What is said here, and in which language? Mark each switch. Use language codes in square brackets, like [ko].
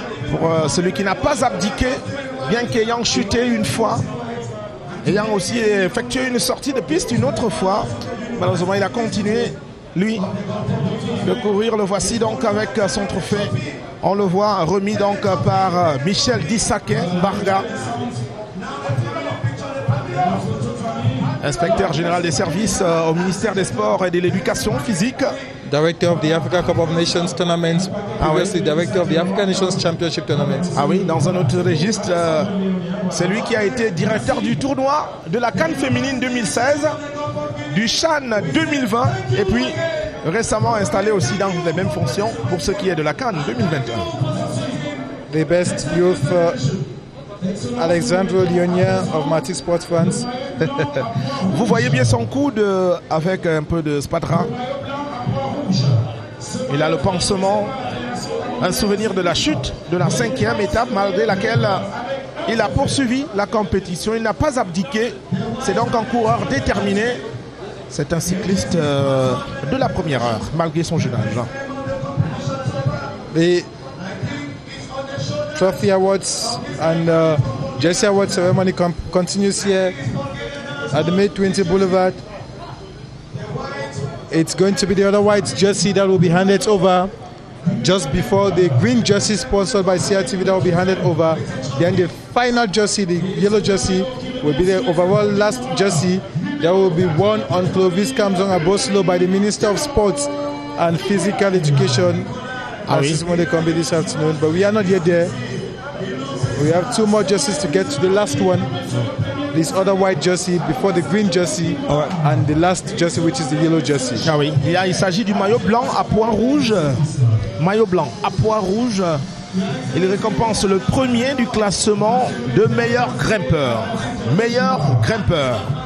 [fr] Pour celui qui n'a pas abdiqué, bien qu'ayant chuté une fois, ayant aussi effectué une sortie de piste une autre fois, malheureusement il a continué, lui, de courir. Le voici donc avec son trophée. On le voit remis donc par Michel Dissaké Barga, inspecteur général des services au ministère des Sports et de l'Éducation physique. [en] Director of the Africa Cup of Nations Tournament, previously Director of the African Nations Championship Tournament. [fr] Ah oui, dans un autre registre, c'est lui qui a été directeur du tournoi de la CAN féminine 2016, du CHAN 2020 et puis récemment installé aussi dans les mêmes fonctions pour ce qui est de la CAN 2021. [en] The best youth Alexandre Léonien of Matic Sport France. [fr] Vous voyez bien son coude avec un peu de spatras. Il a le pansement, un souvenir de la chute de la 5e étape malgré laquelle il a poursuivi la compétition. Il n'a pas abdiqué. C'est donc un coureur déterminé. C'est un cycliste de la première heure malgré son jeune âge. [en] The Trophy Awards and Jersey Awards ceremony continues here at the May-20 Boulevard. It's going to be the other white jersey that will be handed over just before the green jersey sponsored by CRTV that will be handed over. Then the final jersey, the yellow jersey, will be the overall last jersey that will be worn on Clovis Kamzong Aboslo by the Minister of Sports and Physical Education. This is when they come this afternoon, but we are not yet there. We have 2 more jerseys to get to the last one. This other white jersey before the green jersey and the last jersey which is the yellow jersey. [fr] Ah oui, il s'agit du maillot blanc à points rouges. Maillot blanc à points rouges. Il récompense le premier du classement de meilleur grimpeur. Meilleur grimpeur.